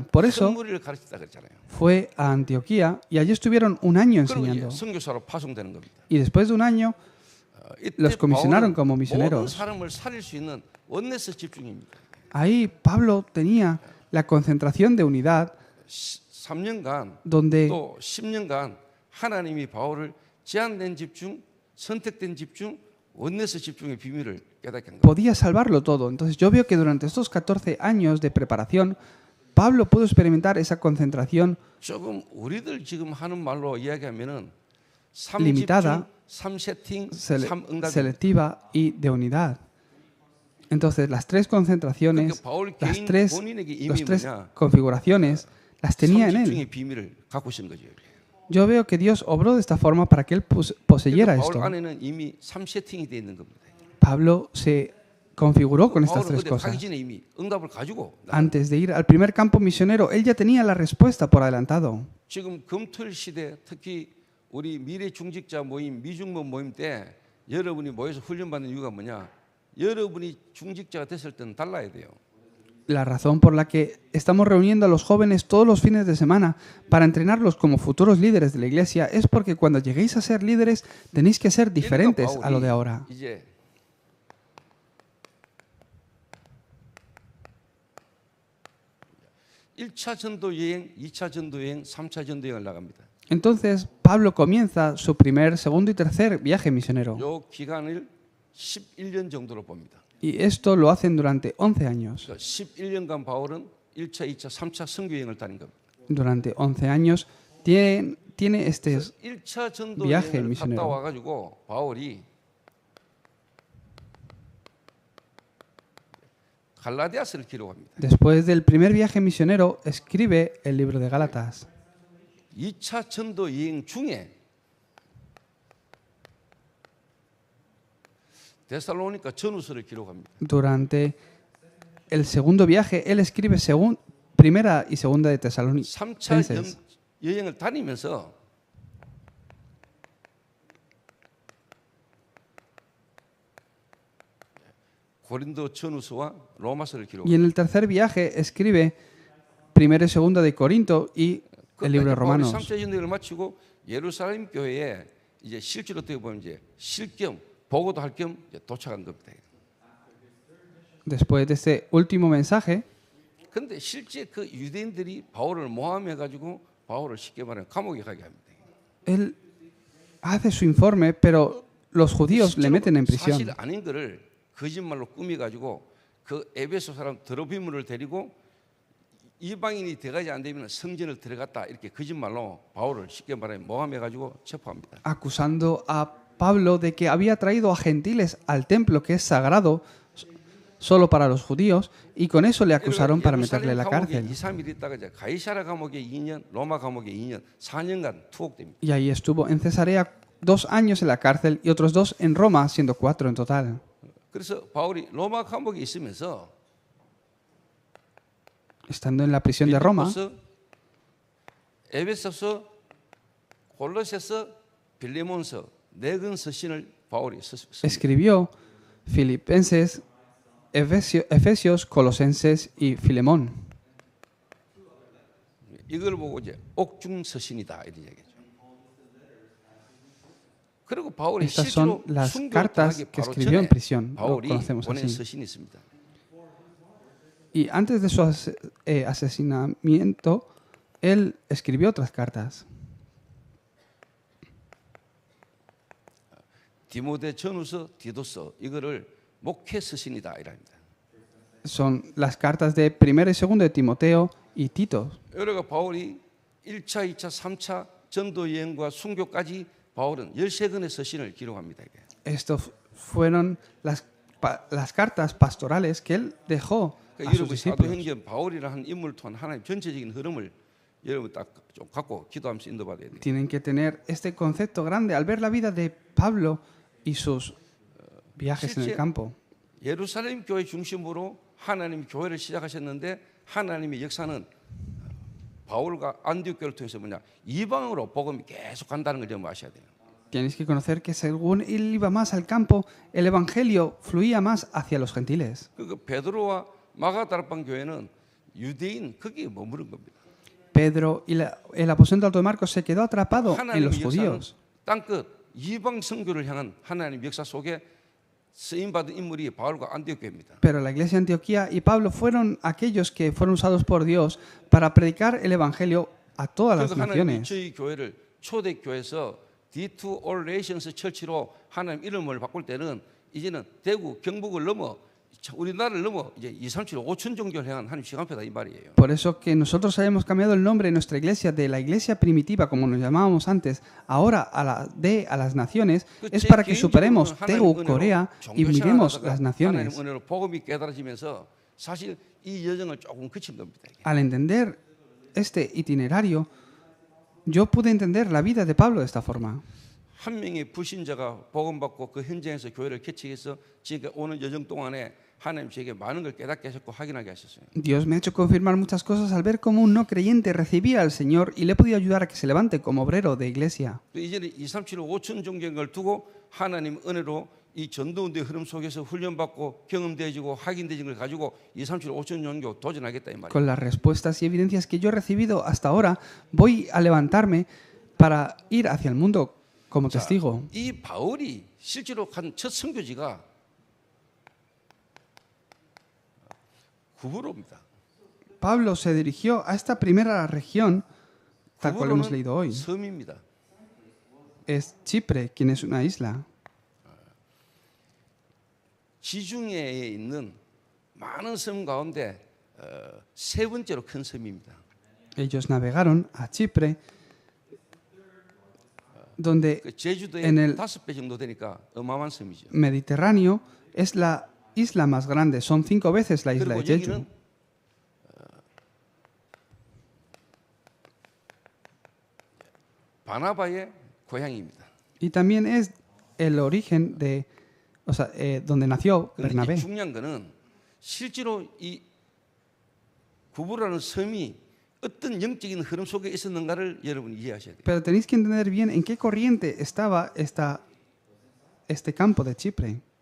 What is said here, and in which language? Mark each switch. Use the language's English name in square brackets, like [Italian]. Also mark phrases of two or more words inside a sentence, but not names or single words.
[Spanish] Por eso [Korean] 선물을 가르쳤다 그랬잖아요. [Spanish] fue a Antioquía y allí estuvieron un año [Korean] 그리고 이제 [Spanish] enseñando. [Korean] 선교사로 파송되는 겁니다. [Spanish] Y después de un año [Korean] 이때 [Spanish] los comisionaron [Korean] 바울은 [Spanish] como [Korean] 모든 [Spanish] misioneros. [Korean] 사람을 살릴 수 있는 원내스 집중입니다. [Spanish] Ahí Pablo tenía la concentración de unidad [Korean] 3년간 [Spanish] donde [Korean] 또 10년간 하나님이 바울을 제한된 집중, 선택된 집중, 원내스 집중의 비밀을 깨닫게 한 겁니다. [Spanish] podía salvarlo todo. Entonces yo veo que durante estos 14 años de preparación, Pablo pudo experimentar esa concentración [Korean] 조금 우리들 지금 하는 말로 이야기하면은 3집중, [Spanish] Limitada, [Korean] 3세팅, 3응답. [Spanish] selectiva y de unidad. Entonces las tres concentraciones, [Korean] 그러니까 바울 [Spanish] las [Korean] 개인 [Spanish] tres, [Korean] 본인에게 이미 [Spanish] las tres [Korean] 뭐냐? [Spanish] configuraciones, las tenía en él. [Korean] 3집중의 비밀을 갖고 있는 거죠. [Spanish] Yo veo que Dios obró de esta forma para que él poseyera [Korean] 그러니까 바울 [Spanish] esto. [Korean] 안에는 이미 3세팅이 되어 있는 겁니다. [Spanish] Pablo se configuró con estas [Korean] 바울은 [Spanish] tres [Korean] 그때 가기 [Spanish] cosas. [Korean] 전에 이미 응답을 가지고 [Spanish] Antes de ir al primer campo misionero, él ya tenía la respuesta por adelantado. [Korean] 지금 금토일 시대 특히 우리 미래 중직자 모임, 미중모 모임 때 여러분이 모여서 훈련받는 이유가 뭐냐? 여러분이 중직자가 됐을 때는 달라야 돼요. [Spanish] La razón por la que estamos reuniendo a los jóvenes todos los fines de semana para entrenarlos como futuros líderes de la iglesia es porque cuando lleguéis a ser líderes tenéis que ser diferentes a lo de ahora. [Korean] 이제 1차 전도 여행, 2차 전도 여행, 3차 전도 여행을 나갑니다. [Spanish] Entonces Pablo comienza su primer, segundo y tercer viaje misionero. [Korean] 요 기간을 11년 정도로 봅니다. [Spanish] Y esto lo hacen durante 11 años. [Korean] 그러니까 11년간 바울은 1차, 2차, 3차 선교 여행을 다닌 겁니다. [Spanish] Durante 11 años tiene este [Korean] 1차 전도 [Spanish] viaje [Korean] 여행을 갔다 [Spanish] misionero. [Korean] 와가지고 바울이 갈라디아서를 기록합니다. [Spanish] Después del primer viaje misionero escribe el libro de Gálatas. [Korean] 2차 전도 여행 중에 데살로니가 전후서를 기록합니다. [Spanish] Durante el segundo viaje él escribe primera y segunda de [Korean] 3차 [Spanish] Tesalonicenses. [Korean] 여행을 다니면서 고린도 전후서와 로마서를 [Spanish] Y [Korean] 기록합니다. [Spanish] en el tercer viaje escribe primera y segunda de Corinto y el libro de [Korean] 바울이 [Spanish] Romanos. [Korean] 3차 전도를 마치고 예루살렘 교회에 이제 실제로 어떻게 보면 이제 실겸 보고도 할 겸 도착한 겁니다. [Spanish] Después de este último mensaje, [Korean] 그런데 실제 그 유대인들이 바울을 모함해 가지고 바울을 쉽게 말하면 감옥에 가게 합니다. [Spanish] él hace su informe, pero los judíos le meten en [Korean] 사실 [Spanish] prisión. [Korean] 아닌 거를 거짓말로 꾸미 가지고 그 에베소 사람 드로피물을 데리고 이방인이 들어가지 안 되면 성전을 들어갔다 이렇게 거짓말로 바울을 쉽게 말하면 모함해 가지고 체포합니다. [Spanish] Acusando a Pablo de que había traído a gentiles al templo que es sagrado solo para los judíos y con eso le acusaron para meterle en la [Korean] 감옥에 [Spanish] cárcel. [Korean] 2, 3일 있다가 이제 가이사라 감옥에 2년, 로마 감옥에 2년, 4년간 투옥됩니다. [Spanish] Y ahí estuvo en Cesarea 2 años en la cárcel y otros 2 en Roma, siendo 4 en total. [Korean] 그래서 바울이 로마 감옥에 있으면서 [Spanish] Estando en la prisión de Roma, [Korean] 빌립보서, 에베소서, 골로새서, 빌레몬서 네 권 서신을 바울이 썼습니다. [Spanish] escribió Filipenses, Efesios, Colosenses y Filemón. [Korean] 이걸 보고 이제 옥중 서신이다 이런 얘기죠. 그리고 바울이 [Spanish] Estas [Korean] 실제로 [Spanish] son las [Korean] 순교를 [Spanish] cartas [Korean] 당하기 [Spanish] que [Korean] 바로 [Spanish] escribió en [Korean] 전에 [Spanish] prisión. Lo [Korean] 바울이 [Spanish] conocemos [Korean] 보낸 [Spanish] así. [Korean] 서신이 있습니다. [Spanish] Y antes de su asesinamiento, él escribió otras cartas. [Korean] 디모데 전후서, 디도서 이거를 목회 서신이다 이랍니다. [Spanish] Son las cartas de primero y segundo de Timoteo y Tito. [Korean] 여러가 바울이 1차, 2차, 3차 전도 여행과 순교까지 바울은 13권의 서신을 기록합니다. 이게. [Spanish] Estos fueron las cartas pastorales que él dejó [Korean] 그러니까 [Spanish] a sus [Korean] 여러분 [Spanish] discípulos. [Korean] 사도행전 바울이라는 인물을 통한 하나님 전체적인 흐름을 여러분 딱 좀 갖고 기도하면서 인도받아야 돼요. [Spanish] Tienen que tener este concepto grande al ver la vida de Pablo y sus viajes en el campo. [Korean] 예루살렘 교회 중심으로 하나님 교회를 시작하셨는데 하나님의 역사는 바울과 안디옥 교회를 통해서 뭐냐 이방으로 복음이 계속 간다는 걸 좀 아셔야 돼요. [Spanish] Tienes que conocer que según él iba más al campo, el evangelio fluía más hacia los gentiles. [Korean] 그 베드로와 마가다락방 교회는 유대인 거기에 머무른 겁니다. [Spanish] Pedro y el aposento alto de Marcos se quedó atrapado en los [Korean] 하나님의 역사는 [Spanish] judíos. [Korean] 땅끝 이방 선교를 향한 하나님 역사 속에 쓰임 받은 인물이 바울과 안디옥 교회입니다. [Spanish] Pero la iglesia de Antioquía y Pablo fueron aquellos que fueron usados por Dios para predicar el evangelio a todas las [Korean] 그래서 하나님이 [Spanish] naciones. [Korean] 저희 교회를 초대교회에서 D2 All Nations 처치로 하나님 이름을 바꿀 때는 이제는 대구, 경북을 넘어 우리나라를 넘어 이제 2, 3, 7, 5천 종교를 향한 하나님 시간표다 이 말이에요. [Spanish] Por eso que nosotros hayamos cambiado el nombre de nuestra iglesia de la iglesia primitiva, como nos llamábamos antes, ahora a las naciones, es para que superemos Tegu, Corea y miremos las naciones. [Korean] 하나님 은혜로 복음이 깨달아지면서 사실 이 여정을 조금 그친 겁니다. 이게. [Spanish] Al entender este itinerario, yo pude entender la vida de Pablo de esta forma. [Korean] 한 명의 불신자가 복음 받고 그 현장에서 교회를 개척해서 지금 오는 여정 동안에 하나님 제게 많은 걸 깨닫게 하셨고 확인하게 하셨어요. [Spanish] Dios me ha hecho confirmar muchas cosas al ver cómo un no creyente recibía al Señor y le he podido ayudar a que se levante como obrero de iglesia. [Korean] 또 이제는 2, 3, 7, 5천 종교를 두고 하나님 은혜로 이 전도운동의 흐름 속에서 훈련받고 경험되어지고 확인되진 걸 가지고 2, 3, 7, 5천 종교 도전하겠다 이 말이에요. [Spanish] Con las respuestas y evidencias que yo he recibido hasta ahora, voy a levantarme para ir hacia el mundo como [Korean] 자, [Spanish] testigo. [Korean] 이 바울이 실제로 한 첫 선교지가 구브로입니다. [Spanish] Pablo se dirigió a esta primera región, tal cual hemos leído [Korean] 구브로는 [Spanish] hoy. [Korean] 섬입니다. [Spanish] Es Chipre, quien es una isla. [Korean] 지중해에 있는 많은 섬 가운데 세 번째로 큰 섬입니다. [Spanish] Ellos navegaron a Chipre, donde [Korean] 그 제주도의 [Spanish] en el [Korean] 5배 정도 되니까 어마어마한 섬이죠. [Spanish] Mediterráneo es la isla más grande. Son 5 veces la isla [Korean] 그리고 [Spanish] de Jeju. [Korean] 여기는 바나바의 고향입니다. [Spanish] Y también es el origen de, o sea, donde nació [Korean] 그런데 [Spanish] Bernabé. [Korean] 이제 중요한 거는 실제로 이 구브라는 섬이 어떤 영적인 흐름 속에 있었는가를 여러분이 이해하셔야 돼요. [Spanish] Pero tenéis que entender bien en qué corriente estaba este campo de Chipre.